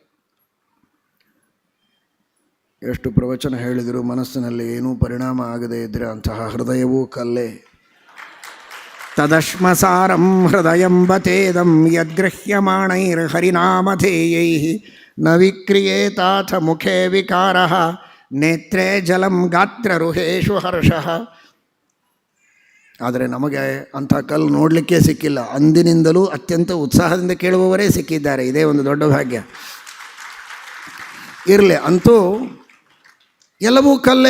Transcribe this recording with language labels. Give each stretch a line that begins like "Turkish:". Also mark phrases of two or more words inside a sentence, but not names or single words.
Kannada: ಎಷ್ಟು ಪ್ರವಚನ ಹೇಳಿದರೂ ಮನಸ್ಸಿನಲ್ಲಿ ಏನೂ ಪರಿಣಾಮ ಆಗದೇ ಇದ್ದರೆ ಅಂತಹ ಹೃದಯವೂ ಕಲ್ಲೇ.
Sanskrit: ತದಶ್ಮಸಾರಂ ಹೃದಯಂ ಬತೇದಂ ಯದ್ಗೃಹ್ಯಮಾಣೈರ್ಹರಿನಾಮಧೇಯೈ ನ ವಿಕ್ರಿಯೇತಾಥ ಮುಖೇ ವಿಕಾರಃ ನೇತ್ರೇ ಜಲಂ ಗಾತ್ರರುಹೇಷು ಹರ್ಷಃ.
Kannada: ಆದರೆ ನಮಗೆ ಅಂಥ ಕಲ್ಲು ನೋಡಲಿಕ್ಕೆ ಸಿಕ್ಕಿಲ್ಲ. ಅಂದಿನಿಂದಲೂ ಅತ್ಯಂತ ಉತ್ಸಾಹದಿಂದ ಕೇಳುವವರೇ ಸಿಕ್ಕಿದ್ದಾರೆ. ಇದೇ ಒಂದು ದೊಡ್ಡ ಭಾಗ್ಯ. ಇರಲಿ, ಅಂತೂ ಎಲ್ಲವೂ ಕಲ್ಲೇ.